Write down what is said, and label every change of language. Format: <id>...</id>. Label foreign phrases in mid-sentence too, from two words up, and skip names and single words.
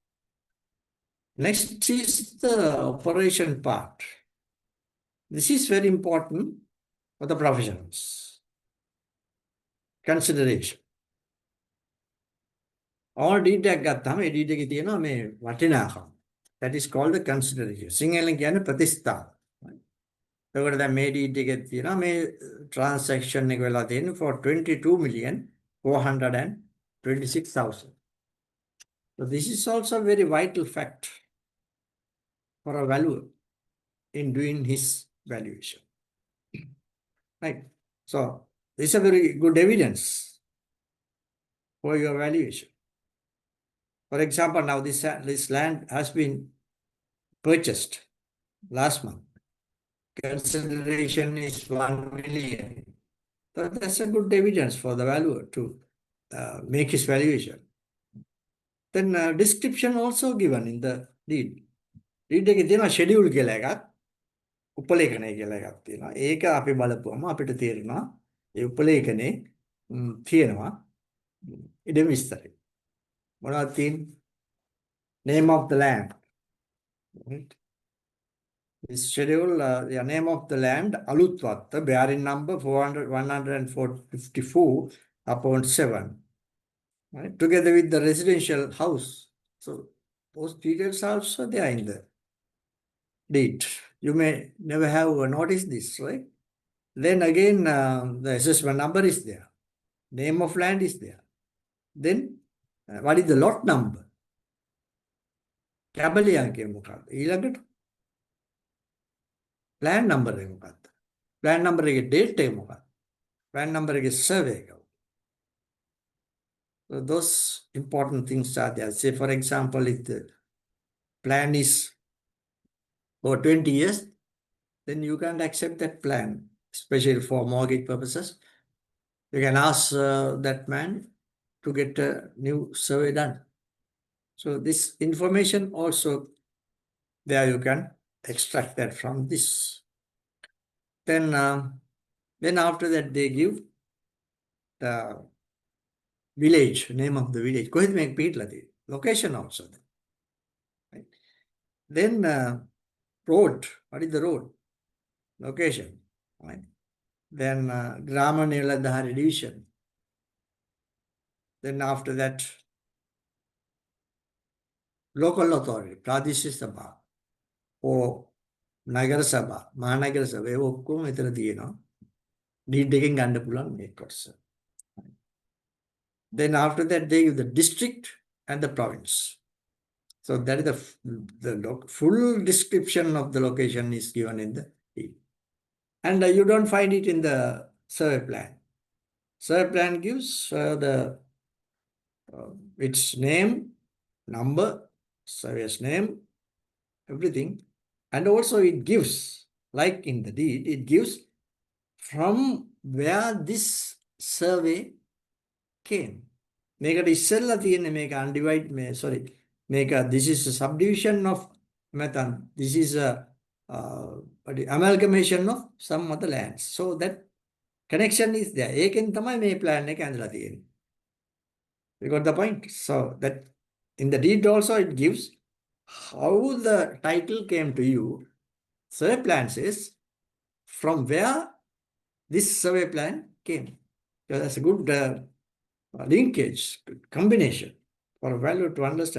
<en>next is the operation part this is very important for the professionals consideration all deed</en> <si>එකක් ගත්තාම ඒ deed එකේ තියෙනවා මේ වටිනාකම</si> <en>that is called the consideration</en> <si>සිංහලෙන් කියන්නේ ප්‍රතිස්ථාප එතකොට දැන් මේ deed එකේ තියෙනවා මේ transaction එක වෙලා තියෙන්නේ</si> <en>for 22,426,000 so this is also a very vital fact for a valuer in doing his valuation right so this is a very good evidence for your valuation for example now this land has been purchased last month consideration is 1 million so that's a good evidence for the valuer to make his valuation then description also given in the deed deed</en> <si>එකේ තියෙනවා schedule කියලා එකක් උපලේඛනය කියලා එකක් තියෙනවා ඒක අපි බලපුවම අපිට තේරෙනවා ඒ උපලේඛනේ තියෙනවා ඉඩම විස්තරය මොනවද තියෙන්නේ</si> <en>name of the land right this schedule the name of the land Alutwatta bearing number 154 right together with the residential house so those details are also there in the deed you may never have noticed this right then again the assessment number is there name of land is there then what is the lot number</en> <si>කැබලියා කියන්නේ මොකක්ද ඊළඟට</si> <en>plan number</en> <si>එක මොකක්ද</si> <en>plan number එකේ date</en> <si>එක මොකක්ද</si> <en>plan number එකේ survey එක so those important things are there say for example if the plan is for 20 years then you can't accept that plan especially for mortgage purposes you can ask that man to get a new survey done so this information also there you can extract that from this then after that they give the village name of the village</en> <si>කොහෙද මේක පිටලා තියෙන්නේ</si> <en>location also right then road what is the road location right then Grama Niladhari division then after that local authority Pradesh Sabha or Nagara Sabha Mahanagara Sabha</en> <si>ඔක්කොම මෙතන තියෙනවා deed එකෙන් ගන්න පුළුවන් මේ කොටස.</si> <en>Then after that they give the district and the province. So that is the full description of the location is given in the deed. And you don't find it in the survey plan. Survey plan gives its name, number, surveyor's name, everything. And also it gives, like in the deed, it gives from where this survey came.</en> <si>මේකට ඉස්සෙල්ලා තියෙන මේක</si> <en>undivided sorry මේක this is a subdivision of method, this is a amalgamation of some other lands, so that connection is there.</en> <si>ඒකෙන් තමයි මේ plan එක ඇඳලා තියෙන්නේ.</si> <en>You got the point? So that in the deed also it gives how the title came to you. Survey plan says from where this survey plan came. So that's a good linkage, combination for a value to understand.</en>